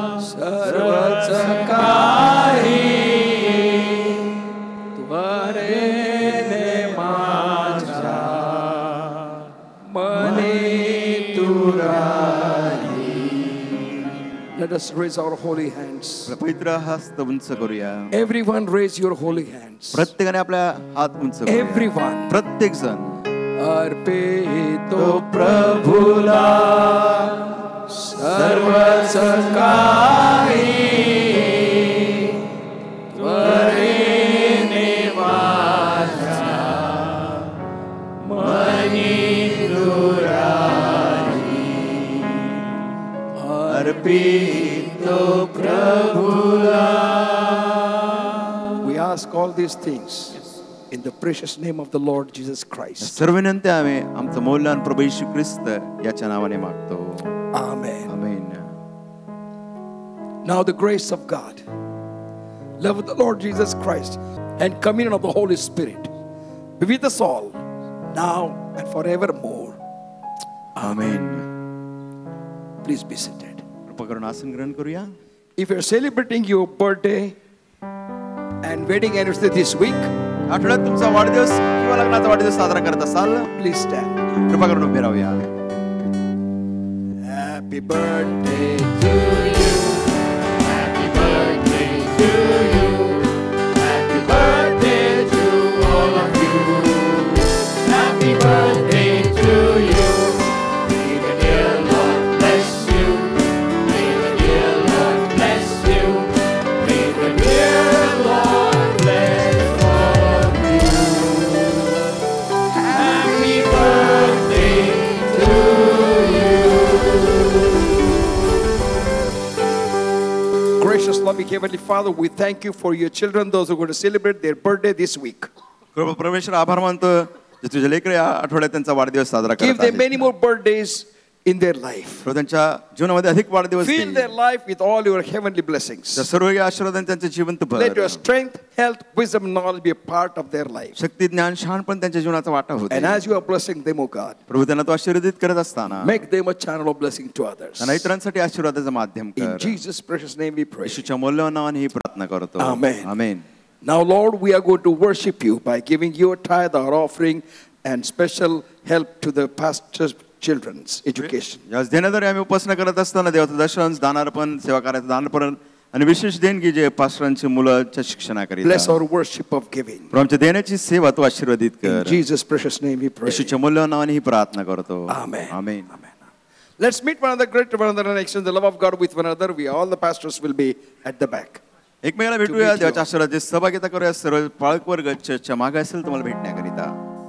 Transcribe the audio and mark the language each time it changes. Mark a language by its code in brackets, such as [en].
[mr] सर्वच काही त्वरेने माझ्या मनी तुराई. [en] Let us raise our holy hands. [mr] पवित्र हस्त उंच करूया. [en] Everyone raise your holy hands. [mr] प्रत्येकाने आपल्या हात उंच करूया. [en] Everyone. [mr] प्रत्येक जण अर्पितो प्रभुला सर्वच काही त्वरेने माझ्या मनी दुराई. अर्पितो प्रभुला. [en] We ask all these things in the precious name of the Lord Jesus Christ. [mr] सर्व विनंती आम्ही आमचं मौल्यवान प्रभू येशू ख्रिस्त याच्या नावाने मागतो. [en] Amen. [mr] Amen. [en] Now the grace of God, love of the Lord Jesus Christ, and communion of the Holy Spirit be with us all, now and forevermore. [mr] Amen. [en] Please be seated. [mr] कृपा करून आसन ग्रहण करूया. [en] If you're celebrating your birthday and wedding anniversary this week, [mr] आठवड्यात तुमचा वाढदिवस किंवा लग्नाचा वाढदिवस साजरा करत असाल, [en] please stand. [mr] कृपा करून उभे राहूया. [en] Happy birthday to you. Happy birthday to you. Happy birthday to all of you. Happy birthday to you. May the dear Lord bless you. May the dear Lord bless you. May the dear Lord bless all of you. Happy birthday to you. Gracious, loving Heavenly Father, we thank you for your children, those who are going to celebrate their birthday this week. [mr] कृपा परमेश्वर आभार मानतो जे तुझे लेकरं या आठवड्यात त्यांचा वाढदिवस साजरा [en] Give [mr] करत [en] them [mr] आहेत. [en] many more birthdays in their life. [mr] प्रभू त्यांच्या जीवनामध्ये अधिक वाढदिवस [en] Fill [mr] दे. [en] their life with all your heavenly blessings. [mr] त्या सर्व आशीर्वादाने त्यांचे जीवन तू [en] Let your [mr] भर. [en] strength, health, wisdom, and knowledge be a part of their life. [mr] शक्ती ज्ञान शहाणपण त्यांच्या जीवनाचा वाटा होते. [en] And as you are blessing them, O God, [mr] प्रभू त्यांना तू आशीर्वादित करत असताना [en] make them a channel of blessing to others. [mr] त्यांना इतरांसाठी आशीर्वादाचं माध्यम [en] In [mr] कर. [en] Jesus' precious name we pray. [mr] येशूच्या मौल्यवान नावाने ही प्रार्थना करतो. [en] Amen. [mr] Amen. [en] Now, Lord, we are going to worship you by giving you a tithe, our offering, and special help to the pastor's children's education. [mr] याच देण्याद्वारे आम्ही उपासना करत असताना देवाचं दर्शन, दानार्पण, सेवा कार्याचं दानर्पण आणि विशेष देणगी जे पास्टरांची मुलांच्या शिक्षणाकरिता. [en] Bless our worship of giving. [mr] प्रभू आमच्या देण्याची सेवा तू आशीर्वादित [en] In [mr] कर. [en] Jesus' precious name we pray. [mr] येशूच्या मौल्यवान नावाने ही प्रार्थना करतो. [en] Amen. [mr] Amen. [en] Amen. Let's meet one another, greet one another, and exchange the love of God with one another. We all the pastors will be at the back. [mr] एकमेकाला [en] To [mr] भेटूया. [en] meet you. [mr] देवाच्या आशीर्वादाची सहभागिता करूया. सर्व पाळक वर्ग चर्चच्या मागे असेल तुम्हाला भेटण्याकरिता.